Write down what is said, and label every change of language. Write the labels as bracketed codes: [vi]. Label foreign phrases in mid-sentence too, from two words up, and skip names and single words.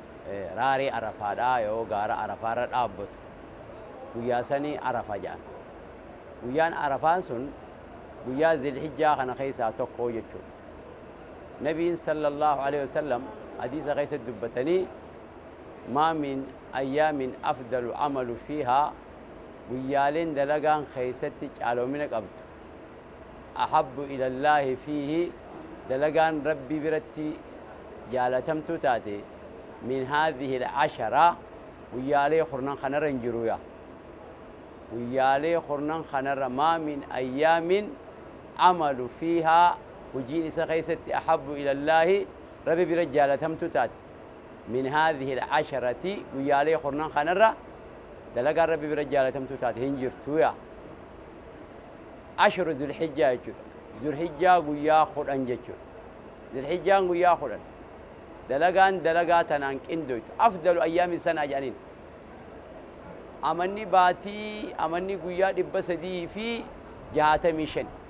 [om] Eh, raaree Arafaadhaa yoo gaara Arafaarra dhaabbatu. Guyyaa sanii Arafa ja'an. Guyyaan Arafaan sun guyyaa Zilhijjaa kana keessaa tokko jechuudha. Nabiin [ar] صلى الله عليه وسلم [om] hadiisa keessatti dubbatanii, [ar] "ما من أيام أفضل عمل فيها، [om] guyyaaleen dalagaan keessatti caaloomina qabdu. [ar] أحب إلى الله فيه، [om] dalagaan Rabbi biratti jaalatamtu taate, [ar] من هذه العشرة، [om] guyyaalee kurnan kanarra hin jiru yaa." Guyyaalee kurnan kanarra, [ar] "ما من أيام عمل فيها، [om] hojiin isa keessatti [ar] أحب إلى الله، [om] Rabbi bira jaalatamtu taate, [ar] من هذه العشرة، [om] guyyaalee kurnan kanarra dalagaan Rabbi bira jaalatamtu taate hin jirtu yaa." [ar] عشر ذي الحجة [om] jechuudha. Zulhijjaa guyyaa kudhan jechuudha. Zulhijjaan guyyaa kudhan. Dalagaan dalagaa tanaan qindoytu. [ar] أفضل أيام [om] sanaa jedhaniin. Amanni baatii, amanni guyyaa dhibba sadii fi jaatamii shan.